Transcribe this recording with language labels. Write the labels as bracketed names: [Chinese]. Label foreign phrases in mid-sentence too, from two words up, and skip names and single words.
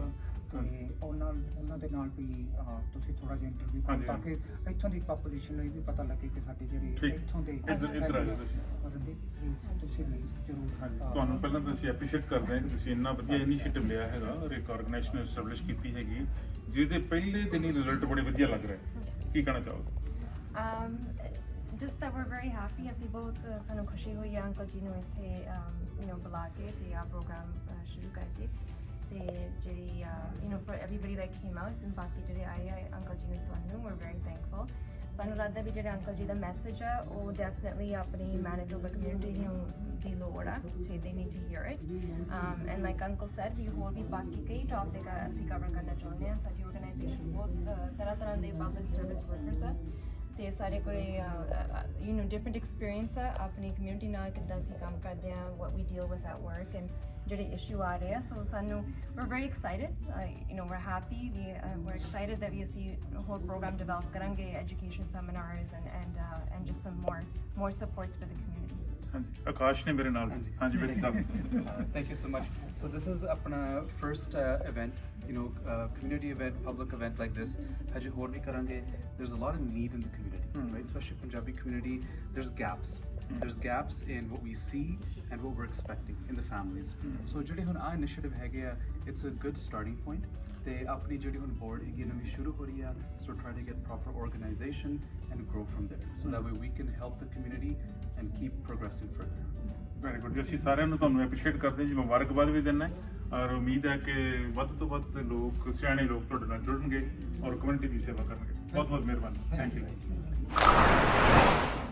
[Punjabi] ਤੇ ਉਹਨਾਂ ਦੇ ਨਾਲ ਵੀ ਤੁਸੀਂ ਥੋੜਾ ਜਿਹਾ ਇੰਟਰਵਿਊ ਕਰੋ ਤਾਂ ਕਿ ਇੱਥੋਂ ਦੀ ਪਾਪੂਲੇਸ਼ਨ ਨੂੰ ਇਹ ਵੀ ਪਤਾ ਲੱਗੇ ਕਿ ਸਾਡੇ ਜਿਹੜੇ ਇੱਥੋਂ ਦੇ ਇੱਧਰ ਆ ਜਾਓ ਤੁਸੀਂ ਵੀ ਜ਼ਰੂਰ। ਤੁਹਾਨੂੰ ਪਹਿਲਾਂ ਤਾਂ ਅਸੀਂ ਐਪਰੀਸ਼ੀਏਟ ਕਰਦੇ ਹਾਂ ਕਿ ਤੁਸੀਂ ਇੰਨਾ ਵਧੀਆ ਇਨੀਸ਼ੀਏਟਿਵ ਲਿਆ ਹੈਗਾ ਔਰ ਇੱਕ [English] organization establish [Punjabi] ਕੀਤੀ ਹੈਗੀ ਜਿਹਦੇ ਪਹਿਲੇ ਦਿਨ ਹੀ ਰਿਜ਼ਲਟ ਬੜੇ ਵਧੀਆ ਲੱਗ ਰਹੇ। ਕੀ ਕਹਿਣਾ ਚਾਹੋਗੇ? [English] Just that we're very happy, [Punjabi] ਅਸੀਂ ਬਹੁਤ ਸਾਨੂੰ ਖੁਸ਼ੀ ਹੋਈ ਹੈ ਅੰਕਲ ਜੀ ਨੂੰ ਇੱਥੇ ਬੁਲਾ ਕੇ ਤੇ ਆ ਪ੍ਰੋਗਰਾਮ ਸ਼ੁਰੂ ਕਰਕੇ ਤੇ ਜਿਹੜੀ [English] for everybody that came out and [Punjabi] ਬਾਕੀ ਜਿਹੜੇ ਆਏ ਆ ਅੰਕਲ ਜੀ ਨੂੰ ਸੁਣਨ ਨੂੰ, [English] we're very thankful। [Punjabi] ਸਾਨੂੰ ਲੱਗਦਾ ਵੀ ਜਿਹੜੇ ਅੰਕਲ ਜੀ ਦਾ ਮੈਸੇਜ ਆ ਉਹ ਡੈਫੀਨਿਟਲੀ ਆਪਣੀ ਮੈਨੀਟੋਬਾ ਕਮਿਊਨਿਟੀ ਨੂੰ ਦੀ ਲੋੜ ਆ, ਤੇ [English] they need to hear it and like uncle said, [Punjabi] ਵੀ ਹੋਰ ਵੀ ਬਾਕੀ ਕਈ ਟੌਪਿਕ ਅਸੀਂ ਕਵਰ ਕਰਨਾ ਚਾਹੁੰਦੇ ਹਾਂ। ਸਾਡੀ ਆਰਗੇਨਾਈਜੇਸ਼ਨ ਬਹੁਤ ਤਰ੍ਹਾਂ ਦੇ [English] public service workers [Punjabi] ਆ ਤੇ ਸਾਡੇ ਕੋਲ [English] different experience [Punjabi] ਆ ਆਪਣੀ ਕਮਿਊਨਿਟੀ ਨਾਲ, ਕਿੱਦਾਂ ਅਸੀਂ ਕੰਮ ਕਰਦੇ ਹਾਂ, [English] what we deal with at work and [Punjabi] ਜਿਹੜੇ ਇਸ਼ੂ ਆ ਰਹੇ ਆ। ਸੋ ਸਾਨੂੰ [English] we're very excited, we're happy, we're excited that [Punjabi] ਅਸੀਂ ਹੋਰ ਪ੍ਰੋਗਰਾਮ ਡਿਵੈਲਪ ਕਰਾਂਗੇ, [English] education seminars and just some more supports for the community। [Punjabi] ਹਾਂਜੀ, ਆਕਾਸ਼ ਨੇ ਮੇਰੇ ਨਾਲ। ਹਾਂਜੀ ਬੇਟੀ ਸਾਹਿਬ। [English] Thank you so much. So this is अपना first event, community event, public event like this. [Hindi] हजे और भी करेंगे. [English] There's a lot of need in the community, right? Especially Punjabi community. There's gaps. There's gaps in what we see and what we're expecting in the families. [Punjabi] So ਜਿਹੜੀ ਹੁਣ ਆ initiative ਹੈਗੇ ਆ, [English] it's a good starting point. [Punjabi] ਤੇ ਆਪਣੀ ਜਿਹੜੀ ਹੁਣ board ਹੈਗੀ ਨਵੀਂ ਸ਼ੁਰੂ ਹੋ ਰਹੀ ਆ, [English] so try to get proper organization and grow from there. So that way we can help the community and keep progressing further. Very good. [Punjabi] ਅਸੀਂ ਸਾਰਿਆਂ ਨੂੰ ਤੁਹਾਨੂੰ ਐਪਰੀਸ਼ੀਏਟ ਕਰਦੇ ਹਾਂ ਜੀ, ਮੁਬਾਰਕਬਾਦ ਵੀ ਦਿੰਦਾ ਔਰ ਉਮੀਦ ਹੈ ਕਿ ਵੱਧ ਤੋਂ ਵੱਧ ਲੋਕ, ਸਿਆਣੇ ਲੋਕ ਤੁਹਾਡੇ ਨਾਲ ਜੁੜਨਗੇ ਔਰ ਕਮਿਊਨਿਟੀ ਦੀ ਸੇਵਾ ਕਰਨਗੇ। ਬਹੁਤ ਬਹੁਤ ਮਿਹਰਬਾਨੀ। [English] Thank you.